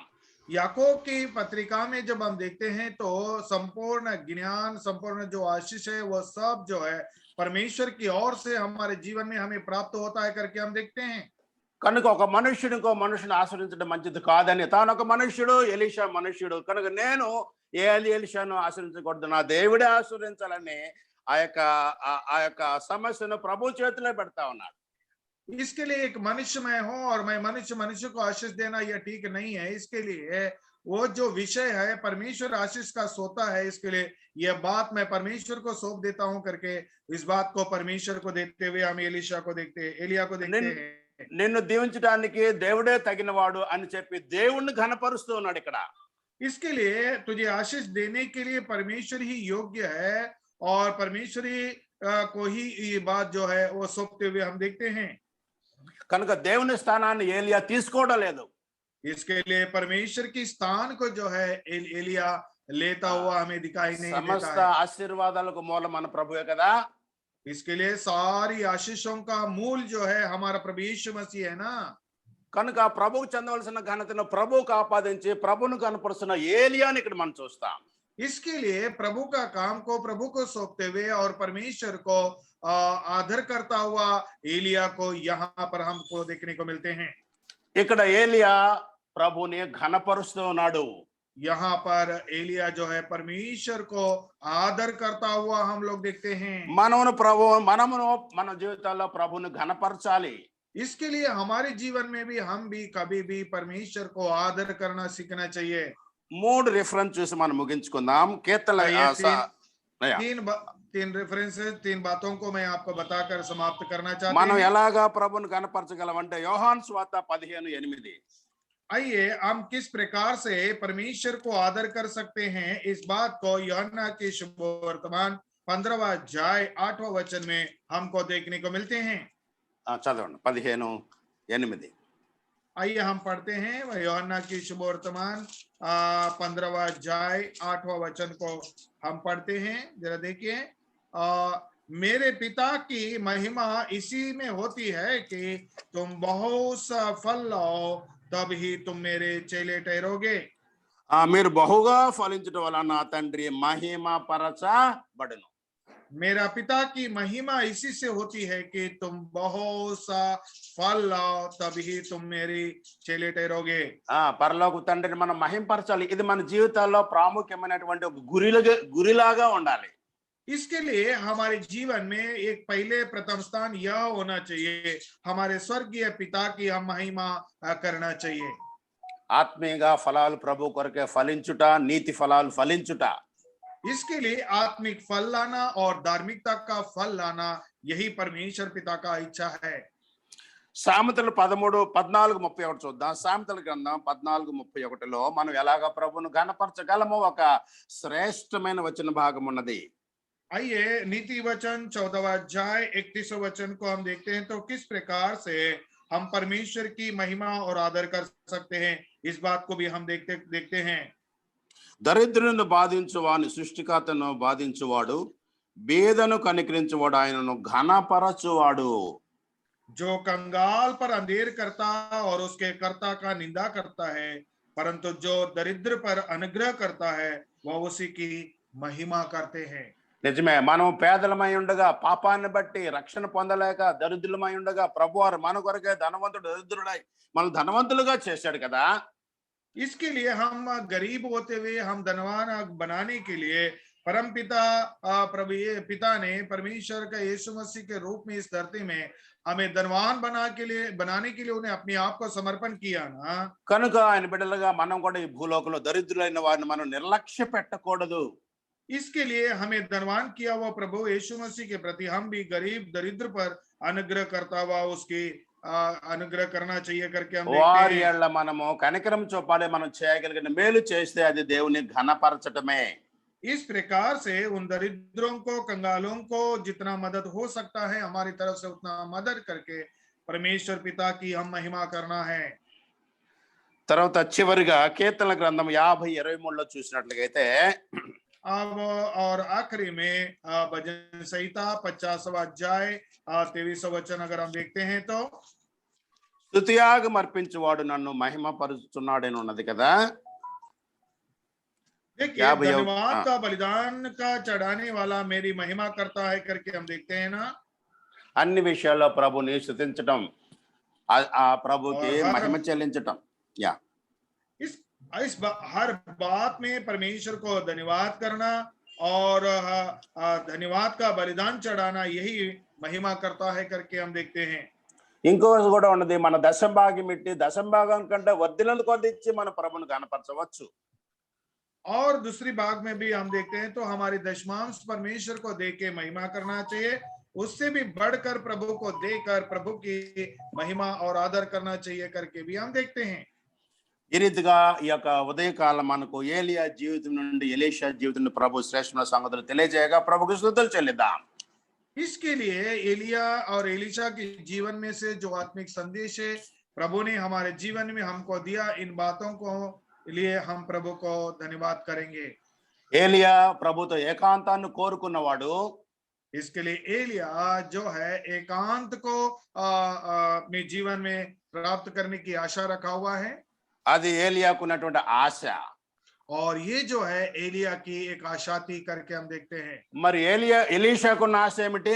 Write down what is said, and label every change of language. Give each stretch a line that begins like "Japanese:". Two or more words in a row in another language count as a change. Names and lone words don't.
Hindi: याकूब की पत्रिका में जब हम देखते हैं तो संपूर्ण ज्ञान, संपूर्ण जो आशीष है वो सब जो है परमेश्वर की ओर से हमारे जीवन में हमें प्राप्त होता है करके हम देखते हैं।
Telugu: కనుక ఒక మనుష్యుడు ఇంకో మనుషుని ఆశ్రయించడం మంచిది కాదని, తాను ఒక మనుష్యుడు, ఎలీషా మనుష్యుడు కనుక నేను ఎలీషాను ఆశ్రయించకూడదు, నా దేవుడే ఆశ్రయించాలని ఆ యొక్క సమస్యను ప్రభు చేతిలో పెడతా ఉన్నాడు.
Hindi: इसके लिए एक मनुष्य मैं हूं और मैं मनुष्य मनुष्य को आशीष देना यह ठीक नहीं है। इसके लिए वो जो विषय है परमेश्वर आशीष का सोता है, इसके लिए यह बात मैं परमेश्वर को सौंप देता हूं करके इस बात को परमेश्वर को देखते हुए हम एलीशा को देखते एलिया को देखते हैं।
Telugu: నిన్ను దీవించడానికి దేవుడే తగినవాడు అని చెప్పి దేవుణ్ణి ఘనపరుస్తూ ఉన్నాడు ఇక్కడ.
Hindi: इसके लिए तुझे आशीष देने के लिए परमेश्वर ही योग्य है और परमेश्वर ही को ही ये बात जो है वो सौंपते हुए हम देखते हैं।
Telugu: కనుక దేవుని స్థానాన్ని ఏలియా తీసుకోవడం లేదు.
Hindi: इसके लिए परमेश्वर की स्थान को जो है एलिया लेता हुआ हमें दिखाई नहीं
Telugu: సమస్త
Hindi: देता है।
Telugu: ఆశీర్వాదాలకు మూలం మన ప్రభువే కదా.
Hindi: इसके लिए सारी आशीषों का मूल जो है हमारा प्रभु यीशु मसीह है ना।
Telugu: కనుక ప్రభువు చెందవలసిన ఘనతను ప్రభువుకు ఆపాదించి ప్రభువును కనపరుస్తున్న ఏలియాని ఇక్కడ మనం చూస్తాం.
Hindi: इसके लिए प्रभु का काम को प्रभु को सौंपते हुए और परमेश्वर को आदर करता हुआ एलिया को यहाँ पर हमको देखने को मिलते हैं।
Telugu: ఇక్కడ ఏలియా ప్రభుని ఘనపరుస్తూ ఉన్నాడు.
Hindi: यहाँ पर एलिया जो है परमेश्वर को आदर करता हुआ हम लोग देखते हैं।
Telugu: మనమును మన జీవితాల్లో ప్రభుని ఘనపరచాలి.
Hindi: इसके लिए हमारे जीवन में भी हम भी कभी भी परमेश्वर को आदर करना सीखना चाहिए।
Telugu: 3 రిఫరెన్స్ చూసి మనం ముగించుకుందాం. కీర్తన
Hindi: तीन रेफरेंसेस, 3 बातों को मैं आपको बताकर समाप्त करना चाहता
Telugu: మనం
Hindi: हूं।
Telugu: ఎలాగా ప్రభుని కనపరచగలమంటే యోహాను సువార్త 15:8.
Hindi: आइए हम किस प्रकार से परमेश्वर को आदर कर सकते हैं, इस बात को यूहन्ना के शुभवर्तमान 15वां अध्याय 8वां वचन में हमको देखने को मिलते हैं।
Telugu: చదవండి 15:8.
Hindi: आइए हम पढ़ते हैं यूहन्ना की शुभवर्तमान 15वां अध्याय 8वां वचन को हम पढ़ते हैं। जरा देखिए, मेरे पिता की महिमा इसी में होती है कि तुम बहुत सा फल लाओ, तब ही तुम मेरे चेले ठहरोगे।
Telugu: మీరు బహుగా ఫలించడం వలన నా తండ్రి మహిమ పరచబడును.
Hindi: मेरा पिता की महिमा इसी से होती है कि तुम बहुत सा फल लाओ, तभी तुम मेरी चेले ठहरोगे।
Telugu: పరలోక తండ్రిని మనం మహింపరచాలి. ఇది మన జీవితాల్లో ప్రాముఖ్యమైనటువంటి ఒక గురిలాగా ఉండాలి.
Hindi: इसके लिए हमारे जीवन में एक पहले प्रथम स्थान यह होना चाहिए, हमारे स्वर्गीय पिता की हम महिमा करना चाहिए।
Telugu: ఆత్మీయంగా ఫలాలు ప్రభు కొరకే ఫలించుట, నీతి ఫలాలు ఫలించుట.
Hindi: इसके लिए आत्मिक फल लाना और धार्मिकता का फल लाना यही परमेश्वर पिता का इच्छा है।
Telugu: సామెతలు 14:31 చూద్దాం. సామెతల గ్రంథం 14:31లో మనం ఎలాగ ప్రభువును ఘనపరచగలమో ఒక శ్రేష్టమైన వచన భాగం ఉన్నది.
Hindi: आइए नीति वचन 14वां अध्याय 31वां वचन को हम देखते हैं। तो किस प्रकार से हम परमेश्वर की महिमा और आदर कर सकते हैं, इस बात को भी हम देखते हैं।
Telugu: దరిద్రులను బాధించువాని సృష్టికర్తను బాధించువాడు, బేదను కనికరించువాడు ఆయనను ఘనపరచువాడు.
Hindi: जो कंगाल पर अंधेर करता और उसके कर्ता का निंदा करता है, परंतु जो दरिद्र पर अनुग्रह करता है वह उसी की महिमा करते हैं।
Telugu: నిజమే, మనం పేదలమై ఉండగా పాపాన్ని బట్టి రక్షణ పొందలేక దరిద్రులమై ఉండగా ప్రభువారు మన కొరకే ధనవంతుడు దరిద్రుడై మనం ధనవంతులుగా చేశాడు కదా.
Hindi: इसके लिए हम गरीब होते हुए हम धनवान बनाने के लिए परम पिता प्रभु पिता ने परमेश्वर का यीशु मसीह के रूप में इस धरती में हमें धनवान बनाने के लिए उन्हें अपने आप को समर्पण किया ना।
Telugu: కనుక ఆయన బిడ్డలుగా మనం కూడా ఈ భూలోకంలో దరిద్రులైన వారిని మనం నిర్లక్ష్య పెట్టకూడదు.
Hindi: इसके लिए हमें धनवान किया हुआ प्रभु यीशु मसीह के प्रति हम भी गरीब दरिद्र पर अनुग्रह करता हुआ उसकी अनुग्रह करना चाहिए करके हम
Telugu: వారి యేళ్ళ మనము కనికరం చూపాలి. మనం చేయగలిగిన మేలు చేస్తే అది దేవుని ఘనపరచటమే.
Hindi: इस प्रकार से उन दरिद्रों को, कंगालों को जितना मदद हो सकता है हमारी तरफ से उतना मदद करके परमेश्वर पिता की हम महिमा करना है।
Telugu: తర్వాత చివరిగా కీర్తనల గ్రంథం 50:23లో చూసినట్లయితే
Hindi: अब और आखिरी में भजन संहिता 50वां अध्याय 23वां वचन अगर हम देखते हैं तो
Telugu: స్తుతియాగం అర్పించువాడు నన్ను మహిమపరుచున్నాడని ఉన్నది కదా.
Hindi: देखिए, धन्यवाद का बलिदान का चढ़ाने वाला मेरी महिमा करता है करके हम देखते हैं ना।
Telugu: అన్ని విషయాల్లో ప్రభుని స్తుతించడం ఆ ప్రభుకి
Hindi: और
Telugu: మహిమ చెల్లించటం. యా
Hindi: हर बात में परमेश्वर को धन्यवाद करना और धन्यवाद का बलिदान चढ़ाना यही महिमा करता है करके हम देखते हैं।
Telugu: ఇంకోటి కూడా ఉన్నది, మన దశంభాగం ఇట్టి దశంభాగం కంటే వర్ధిల్లందు కొద్ది ఇచ్చి మన ప్రభుని గణపరచవచ్చు.
Hindi: और दूसरी भाग में भी हम देखते हैं तो हमारी दशमांश परमेश्वर को दे के महिमा करना चाहिए, उससे भी बढ़कर प्रभु को देकर प्रभु की महिमा और आदर करना चाहिए करके भी हम देखते हैं।
Telugu: ఈ రీతిగా ఈ యొక్క ఉదయకాలం మనకు ఏలియా జీవితం నుండి ఎలీషా జీవితం నుండి ప్రభు శ్రేష్టమైన సంగతులు తెలియజేయగా ప్రభుకి స్తుతులు చెల్లిద్దాం.
Hindi: इसके लिए एलिया और एलिशा के जीवन में से जो आत्मिक संदेश है प्रभु ने हमारे जीवन में हमको दिया, इन बातों को लिए हम प्रभु को धन्यवाद करेंगे।
Telugu: ఏలియా ప్రభుతో ఏకాంతాన్ని కోరుకున్నవాడు.
Hindi: इसके लिए एलिया जो है एकांत को अपने जीवन में प्राप्त करने की आशा रखा हुआ है,
Telugu: అది ఏలియాకు ఉన్నటువంటి ఆశ.
Hindi: और ये जो है एलिया की एक आशा थी करके हम देखते हैं।
Telugu: మరి ఎలీషాకున్న ఆశ ఏమిటి?